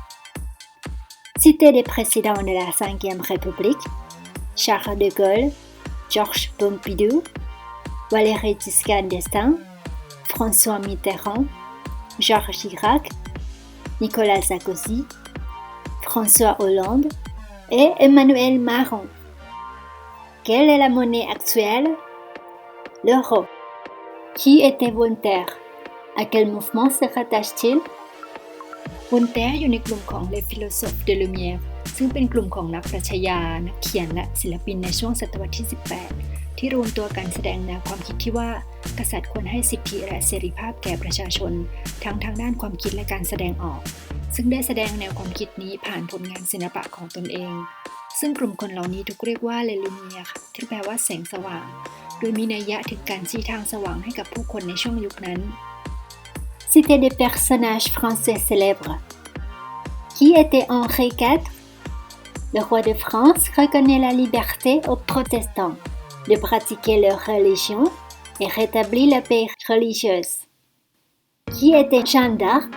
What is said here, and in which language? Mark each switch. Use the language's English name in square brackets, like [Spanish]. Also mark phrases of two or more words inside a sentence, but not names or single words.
[French] Cité des présidents de la 5e République: Charles de Gaulle, Georges Pompidou, Valéry Giscard d'Estaing, François Mitterrand, Georges Chirac, Nicolas Sarkozy, François Hollande et Emmanuel Macron. Quelle est la monnaie actuelle? L'euro.Qui était Voltaire? À quel mouvement se rattache-t-il? [Thai] Voltaire อยู่ในกลุ่มของ [French] Les Philosophes de Lumière [Thai] ซึ่งเป็นกลุ่มของนักปรัชญานักเขียนและศิลปินในช่วงศตวรรษที่ 18 ที่รวมตัวกันแสดงแนวความคิดที่ว่ากษัตริย์ควรให้สิทธิและเสรีภาพแก่ประชาชนทั้งทางด้านความคิดและการแสดงออกซึ่งได้แสดงแนวความคิดนี้ผ่านผลงานศิลปะของตนเองซึ่งกลุ่มคนเหล่านี้ถูกเรียกว่า [French] Les Lumières [Thai] ที่แปลว่าแสงสว่างโดยมีนัยยะถึงการชี้ทางสว่างให้กับผู้คนในช่วงยุคนั้น [French] Citer des personnages français célèbres. Qui était Henri IV? Le roi de France reconnaît la liberté aux protestants de pratiquer leur religion et rétablit la paix religieuse. Qui était Jeanne d'Arc?